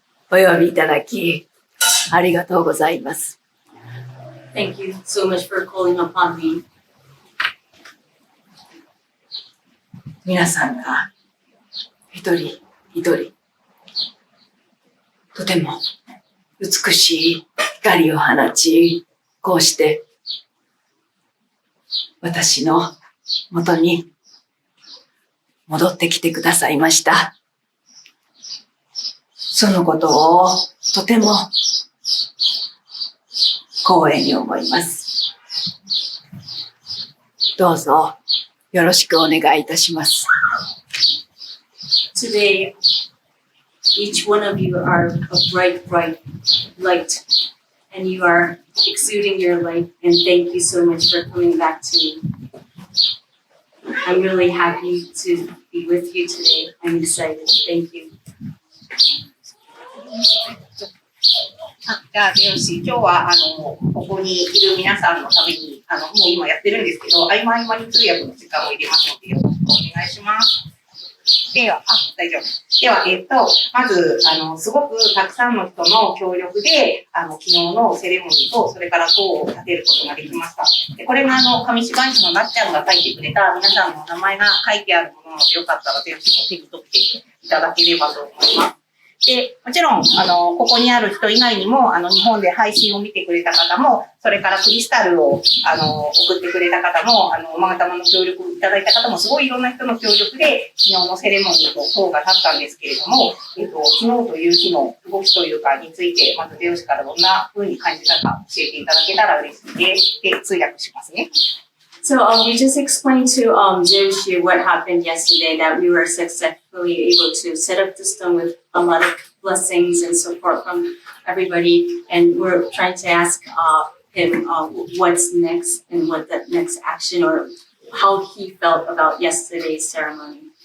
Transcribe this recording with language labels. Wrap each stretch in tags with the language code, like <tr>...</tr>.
<ja>お呼びいただき、ありがとうございます。</ja> <en>Thank you so much for calling upon me.</en> <ja>皆さんが一人一人、とても美しい光を放ち、こうして私の元に戻ってきてくださいました。そのことをとても光栄に思います。どうぞよろしくお願いいたします。</ja> <en>Today, each one of you are a bright, bright light, and you are exuding your light, and thank you so much for coming back to me. I'm really happy to be with you today. I'm excited. Thank you.</en> <ja>じゃあ、よろしい。今日は、ここにいる皆さんのために、もう今やってるんですけど、合間合間に通訳の時間を入れますので、よろしくお願いします。では、大丈夫。では、まず、すごくたくさんの人の協力で、昨日のセレモニーと、それから塔を建てることができました。で、これが上芝居師のなっちゃんが書いてくれた皆さんの名前が書いてあるものなので、よかったらぜひ手に取っていただければと思います。で、もちろん、ここにある人以外にも、日本で配信を見てくれた方も、それからクリスタルを、送ってくれた方も、マガタマの協力いただいた方も、すごいいろんな人の協力で、昨日のセレモニーと塔が立ったんですけれども、昨日という日の動きというかについて、まずゼウスからどんな風に感じたか教えていただけたら嬉しいです。で、通訳しますね。</ja> <en>So we just explained to Joshi what happened yesterday, that we were successfully able to set up the stone with a lot of blessings and support from everybody. And we're trying to ask him what's next and what the next action or how he felt about yesterday's ceremony.</en>